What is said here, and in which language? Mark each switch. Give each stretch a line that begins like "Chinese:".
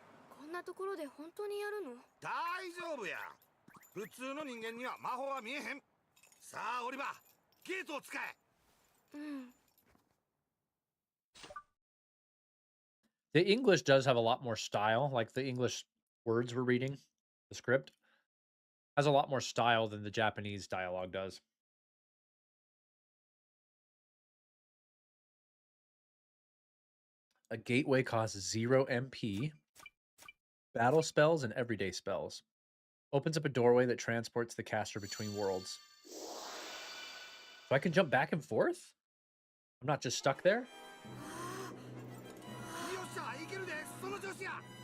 Japanese: こんなところで本当にやるの？大丈夫や。普通の人間には魔法は見えへん。さあ、オリバー、ゲートを使え。うん。
English: The English does have a lot more style, like the English words we're reading, the script has a lot more style than the Japanese dialogue does. A gateway costs 0 MP. Battle spells and everyday spells. Opens up a doorway that transports the caster between worlds. So I can jump back and forth? I'm not just stuck there?
Japanese: よっしゃ、いけるで、その調子や。